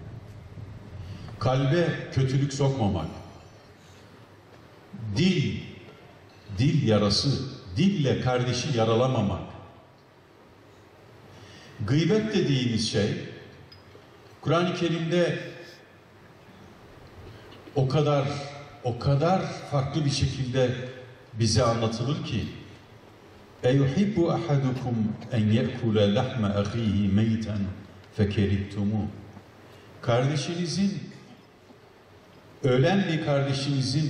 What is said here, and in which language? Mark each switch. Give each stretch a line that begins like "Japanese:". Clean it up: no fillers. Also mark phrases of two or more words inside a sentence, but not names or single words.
Turkish: Kalbe kötülük sokmamak. Dil yarası, dille kardeşi yaralamamak. Gıybet dediğimiz şey, Kur'an-ı Kerim'de o kadar farklı bir şekilde bize anlatılır ki
Arabic: اَيُحِبُّ أَحَدُكُمْ اَنْ يَأْكُلَ لَحْمَ أَخِيهِ مَيْتًا فَكَرِهْتُمُوهُ.
Turkish: Ölen bir kardeşinizin, kardeşinizin, kardeşinizin, kardeşinizin ölen bir kardeşinizin etini oturup yemek ister misiniz?